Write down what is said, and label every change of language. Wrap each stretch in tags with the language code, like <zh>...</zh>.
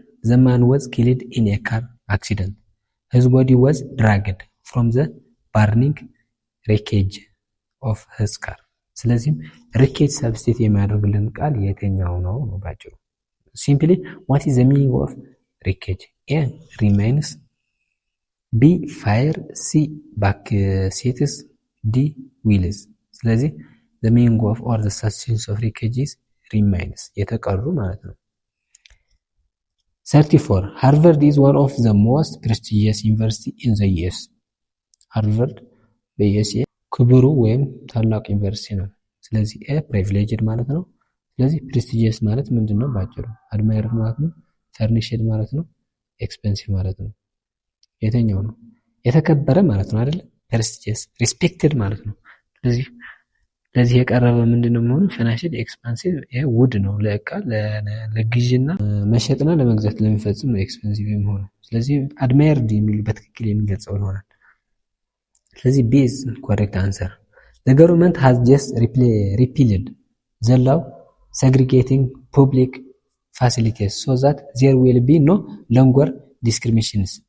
<en>The man was killed in a car accident. His body was dragged from the burning wreckage of his car.</en> <am>ስለዚህ wreckage substitute የሚያደርግልን ቃል የትኛው ነው ባጭሩ?</am> <en>Simply, what is the meaning of wreckage? A. Remains. B. Fire. C. Backseats. D. Wheels. ስለዚህ the meaning of or the substance of wreckage is remains.</en> <am>የተቀሩ ማለት ነው። 34.</am> <en>Harvard is one of the most prestigious university in the US.</en> <am>Harvard በዩኤስኤ ክቡሩ ወይም ታላቅ ዩኒቨርሲቲ ነው። ስለዚህ A. privileged ማለት ነው። ስለዚህ prestigious ማለት ምንድነው ባጭሩ? admired ማለት ነው። furnished ማለት ነው። expensive ማለት ነው። የትኛው ነው? የተከበረ ማለት ነው አይደል? prestigious respected ማለት ነው። ስለዚህ ለዚህ የቀረበ ምንድነው የሚሆነው? furnished expensive ውድ ነው ለእቃ ለግዢና መሸጥና ለመግዛት ለሚፈጽም ነው expensive የሚሆነው። ስለዚህ admired የሚሉ በትክክል የሚገልጸው ይሆናል። ስለዚህ</am> <en>B is correct answer. The government has just repealed the law segregating public facilities so that there will be no longer discriminations.</en>